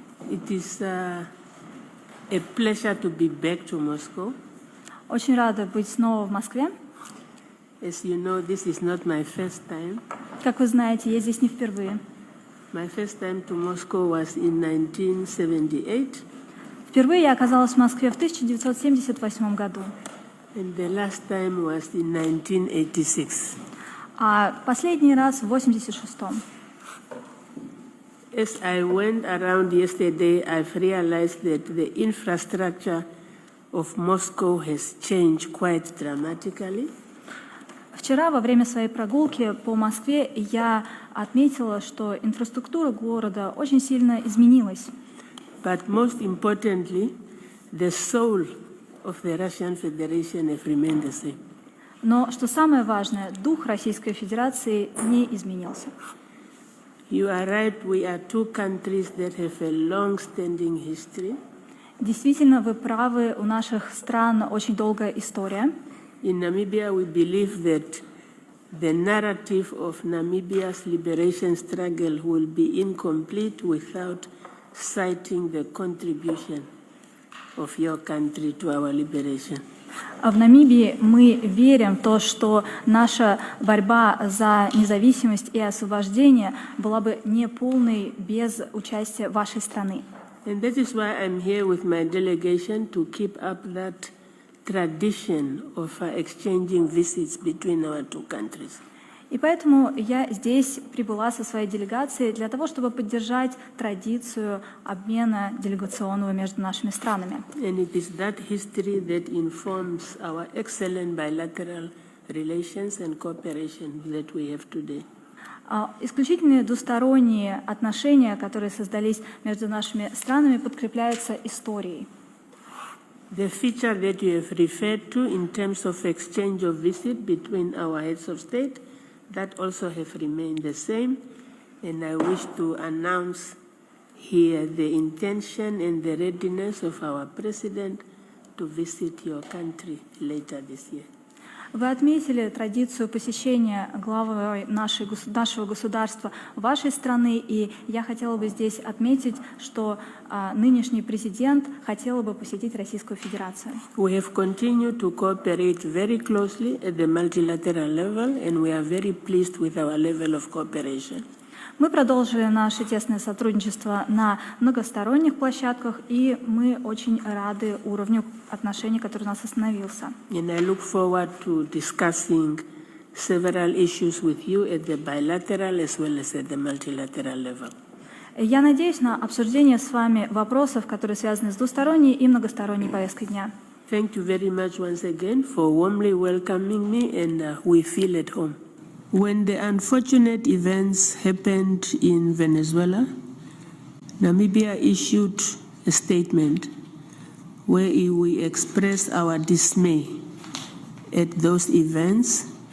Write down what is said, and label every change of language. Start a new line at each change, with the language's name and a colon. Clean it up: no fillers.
English: It is a pleasure to be back to Moscow.
Russian: Очень рада быть снова в Москве.
English: As you know, this is not my first time.
Russian: Как вы знаете, я здесь не впервые.
English: My first time to Moscow was in 1978.
Russian: Впервые я оказалась в Москве в 1978 году.
English: And the last time was in 1986.
Russian: А последний раз в 86-м.
English: As I went around yesterday, I've realized that the infrastructure of Moscow has changed quite dramatically.
Russian: Вчера во время своей прогулки по Москве я отметила, что инфраструктура города очень сильно изменилась.
English: But most importantly, the soul of the Russian Federation have remained the same.
Russian: Но, что самое важное, дух Российской Федерации не изменился.
English: You are right, we are two countries that have a long-standing history.
Russian: Действительно, вы правы, у наших стран очень долгая история.
English: In Namibia, we believe that the narrative of Namibia's liberation struggle will be incomplete without citing the contribution of your country to our liberation.
Russian: В Намибии мы верим в то, что наша борьба за независимость и освобождение была бы неполной без участия вашей страны.
English: And that is why I'm here with my delegation to keep up that tradition of exchanging visits between our two countries.
Russian: И поэтому я здесь прибыла со своей делегацией для того, чтобы поддержать традицию обмена делегационного между нашими странами.
English: And it is that history that informs our excellent bilateral relations and cooperation that we have today.
Russian: Исключительные двусторонние отношения, которые создались между нашими странами, подкрепляются историей.
English: The feature that you have referred to in terms of exchange of visit between our heads of state, that also have remained the same, and I wish to announce here the intention and the readiness of our President to visit your country later this year.
Russian: Вы отметили традицию посещения главы нашего государства вашей страны, и я хотела бы здесь отметить, что нынешний президент хотел бы посетить Российскую Федерацию.
English: We have continued to cooperate very closely at the multilateral level, and we are very pleased with our level of cooperation.
Russian: Мы продолжили наше тесное сотрудничество на многосторонних площадках, и мы очень рады уровню отношений, который у нас остановился.
English: And I look forward to discussing several issues with you at the bilateral as well as at the multilateral level.
Russian: Я надеюсь на обсуждение с вами вопросов, которые связаны с двусторонней и многосторонней повесткой дня.
English: Thank you very much once again for warmly welcoming me, and we feel at home. When the unfortunate events happened in Venezuela, Namibia issued a statement where we expressed our dismay at those events.